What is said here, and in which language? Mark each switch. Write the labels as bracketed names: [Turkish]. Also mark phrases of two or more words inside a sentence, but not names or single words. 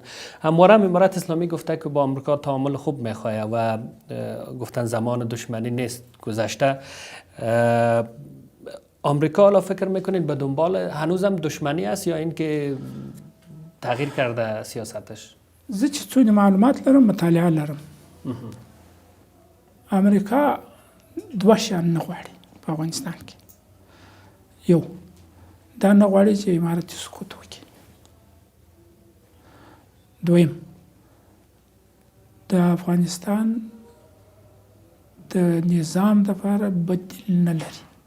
[Persian] همواره امارت اسلامی گفته که با آمریکا تعامل خوب میخواه و گفتن زمان دشمنی نیست گذشته. آمریکا حالا فکر میکنید به دنبال هنوزم دشمنی است یا اینکه تغییر کرده سیاستش؟ [Pashto] زه چې څونه معلومات لرم، مطالعه لرم، امریکا دوه شیان نه غواړي په افغانستان کې. یو، دا نه غواړي چې امارت سقوط وکړي. دویم، د افغانستان د نظام دپاره بدیل نه لري.